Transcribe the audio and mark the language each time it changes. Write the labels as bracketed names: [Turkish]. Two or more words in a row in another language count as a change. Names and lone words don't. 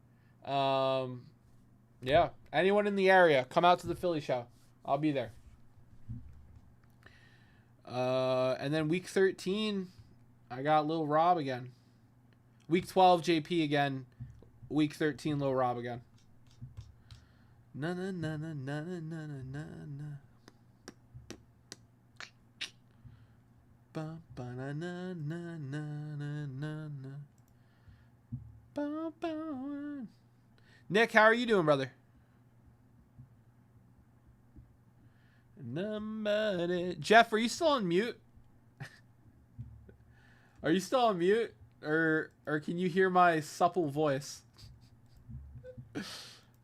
[English] Yeah. Anyone in the area, come out to the Philly show. I'll be there. And then week 13, I got Lil Rob again. Week 12, JP again. Week 13, Lil Rob again. Na na na na na na na na na. Ba ba na na na na na na na. Ba ba. Nick, how are you doing, brother? Nobody. Jeff, are you still on mute? Are you still on mute? Or can you hear my supple voice?